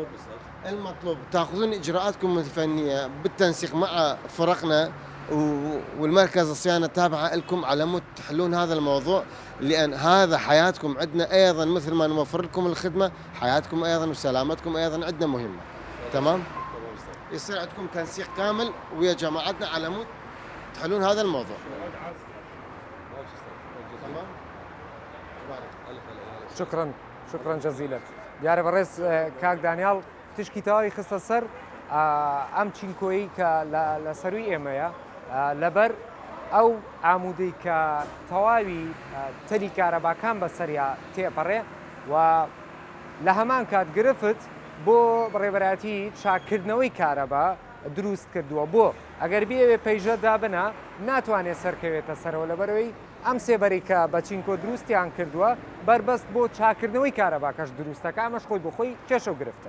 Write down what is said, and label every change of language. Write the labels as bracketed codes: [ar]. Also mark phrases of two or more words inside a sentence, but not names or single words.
[ar] المطلوب تاخذون اجراءاتكم الفنيه بالتنسيق مع فرقنا والمركز الصيانه التابعه لكم على مود تحلون هذا الموضوع لان هذا حياتكم عندنا ايضا مثل ما نوفر لكم الخدمه حياتكم ايضا وسلامتكم ايضا عندنا مهمه تمام يصير عندكم تنسيق كامل ويا جماعتنا على مود تحلون هذا الموضوع تمام شكرا جزيلا [ckb] دیارە بەڕێز کاک دانیال تشکی تەواوی خستە سەر ئەم چینکۆیی کە لە سەروی ئێمەیە لەبەر ئەو ئامودەی کە تەواوی تەری کارەباکان بەسەریا تێپەڕێ و لە هەمان کات گرفت بۆ بەڕێوەبەرایەتی چاکردنەوەی کارەبا دروست کردووە بۆ ئەگەر بێوێ پەیژە دابنا ناتوانێت سەرکەوێتە سەرەوە لەبەرەوەی ئەم سێبەری کە بە چینکۆ دروستیان کردووە بربەست بۆ چاکردنەوەی کارەباکەش دروستەکە ئەمەش خۆی بۆ خۆی کێشە و گرفتە